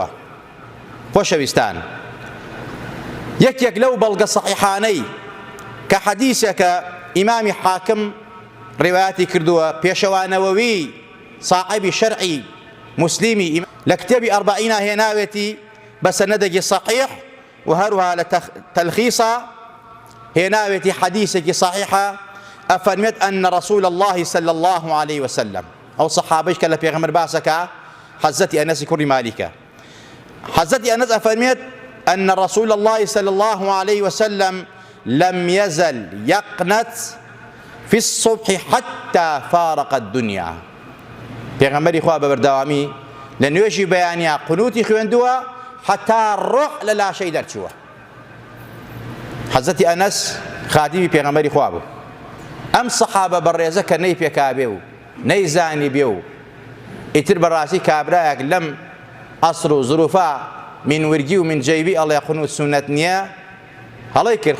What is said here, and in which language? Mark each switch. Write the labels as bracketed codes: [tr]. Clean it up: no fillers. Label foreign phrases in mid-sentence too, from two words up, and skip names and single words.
[ckb] خۆشەویستان، یەکێک لەو بەڵگە سەحیحانەی کە حەدیثێکە ئیمامی حاکم ڕێوایەتی کردووە، پێشەوانەوەوی صاحبی شەرعی مسلمی لە کتێبی ئەربعینە هێناوێتی بە سەنەدێکی صحیح و هەروەها لە تەلخیصە هێناوێتی حەدیثێکی صحیحە ئەفەرمێت [ar] ئەن رسول الله صلى الله عليه وسلم، [ckb] ئەو سەحابەیش کە لە پێغەمبەر باسەکە حەزەتی ئەنەسی کوڕی مالیکە، حەزەتی ئەنەس ئەفەرمێت [ar] أن رسول الله صلى الله عليه وسلم لم يزل يقنت في الصبح حتى فارق الدنيا. [ckb] پێغەمبەری خوا بەبەردەوامی لە نوێژی بەیانیا قنوتی خوێندووە حتا ڕۆح لە لاشەی دەرچووە. حەزەتی ئەنەس خادیمی پێغەمبەری خوا بوو. ئەم سەحابە بەڕێزە کە نەی پێکابێ و نەیزانی بێ و ئیتر بەڕاستی کابرایەک لەم ئەسر و زروفە من ورگی و من جەیبی ئەڵێ قنوت سونەت نییە، هەڵەی کرد.